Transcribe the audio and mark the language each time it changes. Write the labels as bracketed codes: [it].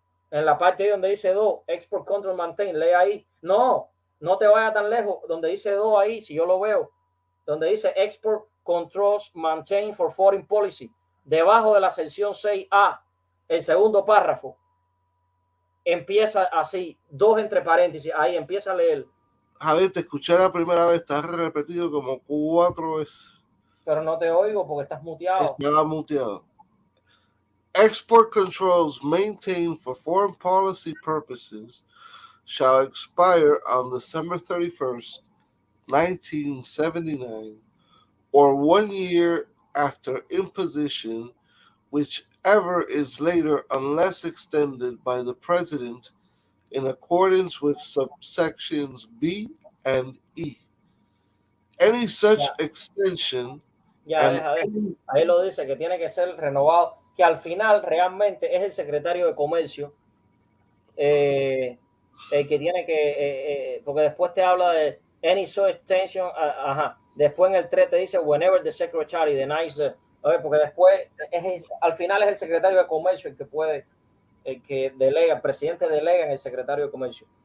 [es] En la parte ahí donde dice 2, export control maintain, lee ahí. No te vayas tan lejos, donde dice 2 ahí, si yo lo veo, donde dice export controls maintain for foreign policy, debajo de la sección 6A, el segundo párrafo, empieza así, 2 entre paréntesis, ahí empieza a leer. Javier, te escuché la primera vez, estás repetido como 4 veces. Pero no te oigo porque estás muteado. Estaba muteado. [en] Export controls maintained for foreign policy purposes shall expire on December 31st, 1979, or 1 year after imposition, whichever is later unless extended by the President in accordance with subsections B and E. Any such extension... [es] Ahí lo dice que tiene que ser renovado, que al final realmente es el secretario de Comercio el que tiene que, porque después te habla de [en] any such extension, [es] después en el 3 te dice [en] whenever the secretary denies, [es] porque después al final es el secretario de Comercio el que puede, el que delega, el presidente delega en el secretario de Comercio.